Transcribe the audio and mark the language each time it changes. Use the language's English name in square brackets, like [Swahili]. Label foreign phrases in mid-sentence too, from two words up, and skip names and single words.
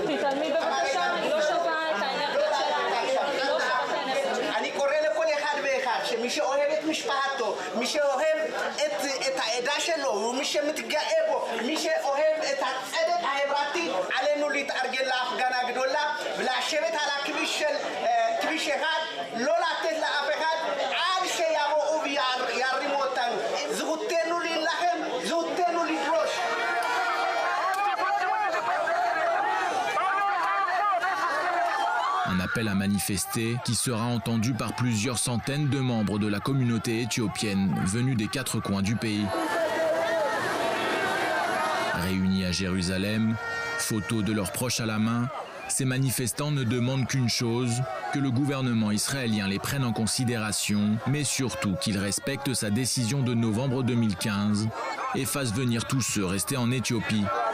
[Hebrew] מי שאוהב את משפחתו, מי שאוהב את העדה שלו ומי שמתגאה בו, מי שאוהב את הצדק החברתי, עלינו להתארגן להפגנה גדולה ולשבת על כביש אחד, לא לתת לאף אחד עד שיבואו וירימו אותנו. זכותנו להילחם, זכותנו לדרוש. [French] Un appel à manifester qui sera entendu par plusieurs centaines de membres de la communauté éthiopienne venus des 4 coins du pays. Réunis à Jérusalem, photos de leurs proches à la main, ces manifestants ne demandent qu'une chose, que le gouvernement israélien les prenne en considération, mais surtout qu'il respecte sa décision de novembre 2015 et fasse venir tous ceux restés en Éthiopie.